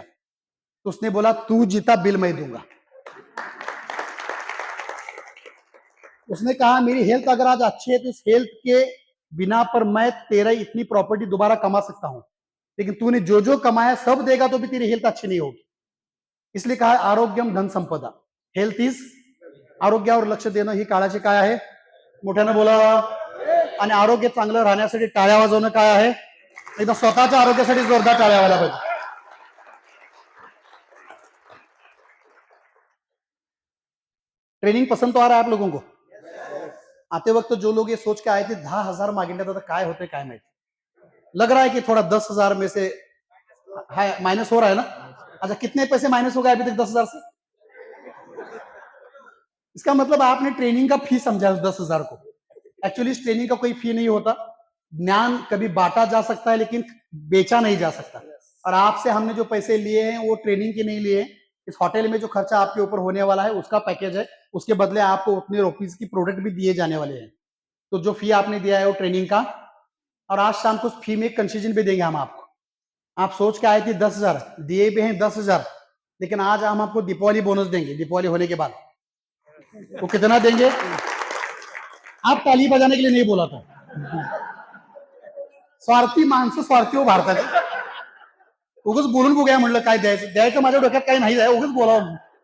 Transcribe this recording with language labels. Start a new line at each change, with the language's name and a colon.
Hindi: तो उसने बोला तू जीता, बिल मैं दूंगा। उसने कहा मेरी हेल्थ अगर आज अच्छी है तो इस हेल्थ के बिना पर मैं तेरा इतनी प्रॉपर्टी दोबारा कमा सकता हूं, लेकिन तूने जो जो कमाया सब देगा तो भी तेरी हेल्थ अच्छी नहीं होगी। इसलिए कहा
Marathi: आरोग्यम धन संपदा, हेल्थ इज, आरोग्यावर लक्ष देणं ही काळाची काय आहे? मोठ्यानं बोला। आणि आरोग्य चांगलं राहण्यासाठी टाळ्या वाजवणं काय आहे? एकदा स्वतःच्या आरोग्यासाठी जोरदार टाळ्या वाजवायला पाहिजे।
Hindi: ट्रेनिंग पसंद तो आ रहा है आप लोगों को? आते वक्त जो लोग ये सोच के आए थे 10,000
Marathi: मागितले तर काय होते काय माहिती।
Hindi: लग रहा है कि थोड़ा 10,000 में से माइनस हो रहा है ना? अच्छा, कितने पैसे माइनस हो गए अभी तक 10,000 से? इसका मतलब आपने ट्रेनिंग का फी समझा 10,000 को। एक्चुअली इस ट्रेनिंग का कोई फी नहीं होता। ज्ञान कभी बांटा जा सकता है लेकिन बेचा नहीं जा सकता। और आपसे हमने जो पैसे लिए हैं वो ट्रेनिंग के नहीं लिए हैं। इस होटल में जो खर्चा आपके ऊपर होने वाला है उसका पैकेज है, उसके बदले आपको उतने रुपीज की प्रोडक्ट भी दिए जाने वाले हैं। तो जो फी आपने दिया है वो ट्रेनिंग का, और आज शाम को फी में कंसेशन भी देंगे हम आपको। आप सोच के आए थे 10,000, दिए भी हैं 10,000, लेकिन आज हम आपको दीपावली बोनस देंगे। दीपावली होने के बाद वो कितना देंगे? आप ताली बजाने के लिए नहीं बोला था,
Marathi: स्वार्थी माणसं स्वार्थी हो भारतात। उगाच बोलून बघूया म्हणलं काय द्यायचं, द्यायचं माझ्या डोक्यात काही नाही आहे, उगाच बोलावं।